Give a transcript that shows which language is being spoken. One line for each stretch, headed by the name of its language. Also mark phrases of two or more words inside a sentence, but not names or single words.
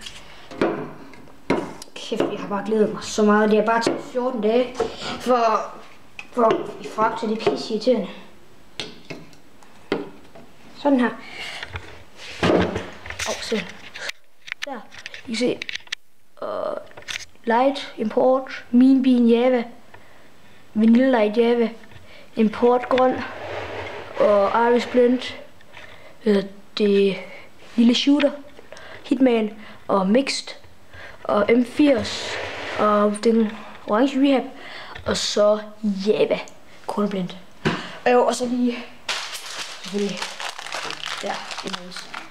Danish: Kæft, jeg har bare glædet mig så meget. Det er bare til 14 dage for i fragte det pisse irriterende. Sådan her. Så der. I kan se light, import, min bin Java, vanilla light Java, import grøn og Irish Blend, det lille shooter, Hitman og mixed og M80 og den orange Rehab og så Java, Konablind. Og så lige selvfølgelig der imens.